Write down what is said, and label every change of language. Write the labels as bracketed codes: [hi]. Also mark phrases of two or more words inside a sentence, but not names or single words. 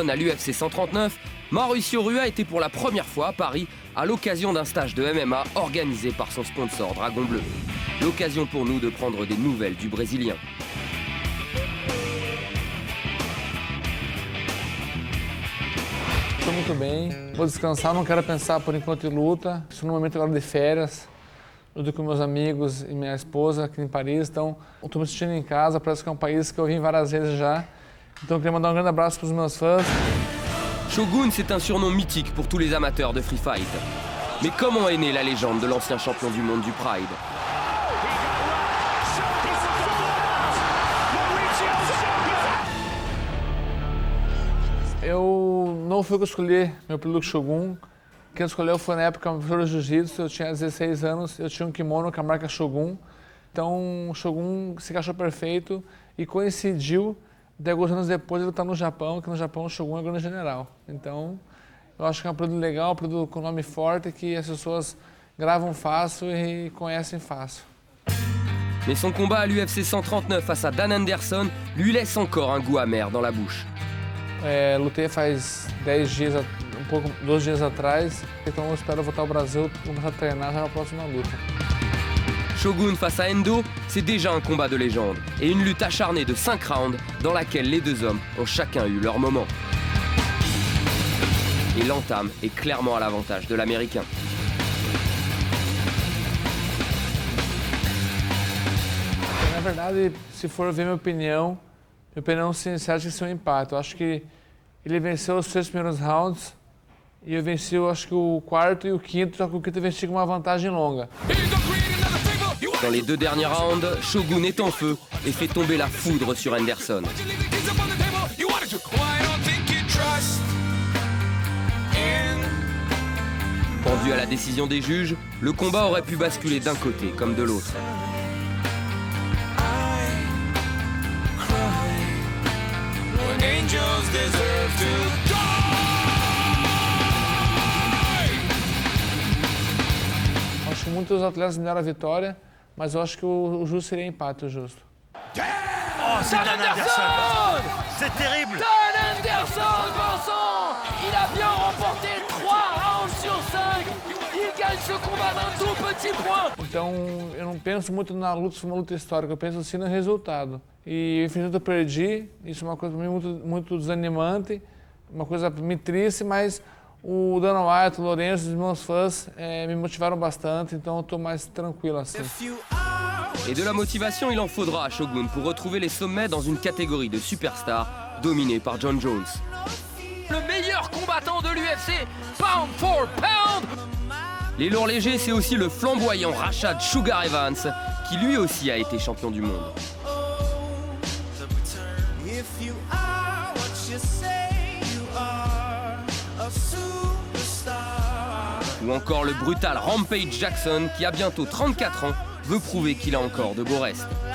[fr] à l'UFC 139, Mauricio Rua était pour la première fois à Paris à l'occasion d'un stage de MMA organisé par son sponsor Dragon Bleu. L'occasion pour nous de prendre des nouvelles du Brésilien. [pt] Estou muito bem, vou descansar, não quero pensar por enquanto em luta. Estou no momento agora de férias, eu estou com meus amigos e minha esposa aqui em Paris, então estou me sentindo em casa, parece que é um país que eu vim várias vezes já. Então eu queria mandar um grande abraço para os meus fãs. [fr] Shogun, c'est un surnom mythique pour tous les amateurs de [en] free fight. [fr] Mais comment est née la légende de l'ancien champion du monde du Pride ? [pt] Eu não fui eu que escolhi meu produto Shogun. Quem escolheu foi na época o professor de Jiu-Jitsu, eu tinha 16 anos, eu tinha um kimono com a marca Shogun. Então o Shogun se encaixou perfeito e coincidiu de alguns anos depois ele está no Japão, que no Japão o Shogun é o grande general. Então eu acho que é um produto legal, um produto com nome forte, que as pessoas gravam fácil e conhecem fácil. [fr] Mais son combat à l'UFC 139 face à Dan Anderson lui laisse encore un goût amer dans la bouche. [pt] Lutei faz 10 dias, 12 dias atrás, então eu espero voltar ao Brasil, começar a treinar já na próxima luta. [fr] Shogun face à Endo, c'est déjà un combat de légende et une lutte acharnée de 5 rounds dans laquelle les deux hommes ont chacun eu leur moment. Et l'entame est clairement à l'avantage de l'Américain. [pt] Na verdade, se for ver minha opinião sincera, acho que é um empate. Eu acho que ele venceu os 3 primeiros rounds e eu venci, eu acho que o quarto e o quinto, só que o quinto eu venci com uma vantagem longa. [fr] Dans les 2 derniers rounds, Shogun est en feu et fait tomber la foudre sur Anderson. Pendu à la décision des juges, le combat aurait pu basculer d'un côté comme de l'autre. [pt] Acho que muitos atletas me deram a vitória, mas eu acho que o justo seria empate, o justo. [fr] Oh, c'est Dan Anderson! C'est terrible! Dan Anderson, Vincent! Il a bien remporté 3 rounds sur 5! Il gagne ce combat d'un tout petit point! [pt] Então, eu não penso muito na luta, se foi uma luta histórica, eu penso sim no resultado. E infelizmente eu perdi, isso é uma coisa para mim muito desanimante, uma coisa me triste, mas o Dana White, o Lourenço, os meus fãs me motivaram bastante, então eu estou mais tranquilo assim. [fr] Et de la motivation, il en faudra à Shogun pour retrouver les sommets dans une catégorie de superstars dominée par John Jones. Le meilleur combattant de l'UFC, [en] pound for pound! [fr] Les lourds légers, c'est aussi le flamboyant Rashad Sugar Evans, qui lui aussi a été champion du monde. Ou encore le brutal Rampage Jackson, qui a bientôt 34 ans, veut prouver qu'il a encore de beaux restes.